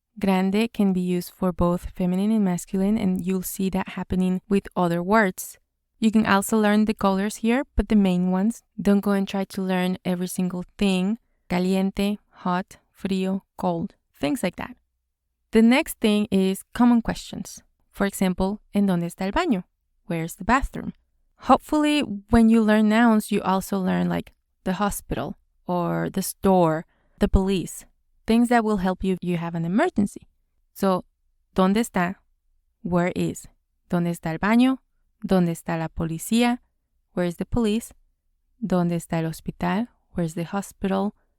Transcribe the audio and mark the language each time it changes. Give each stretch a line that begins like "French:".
English: Grande can be used for both feminine and masculine, and you'll see that happening with other words. You can also learn the colors here, but the main ones. Don't go and try to learn every single thing. Caliente, hot, frío, cold, things like that. The next thing is common questions. For example,
Spanish: ¿en dónde está el baño?
English: Where's the bathroom? Hopefully, when you learn nouns, you also learn like the hospital or the store, the police, things that will help you if you have an emergency.
Spanish: So, ¿dónde está?
English: Where is?
Spanish: ¿Dónde está el baño? ¿Dónde está la policía?
English: Where is the police?
Spanish: ¿Dónde está el hospital?
English: Where's the hospital?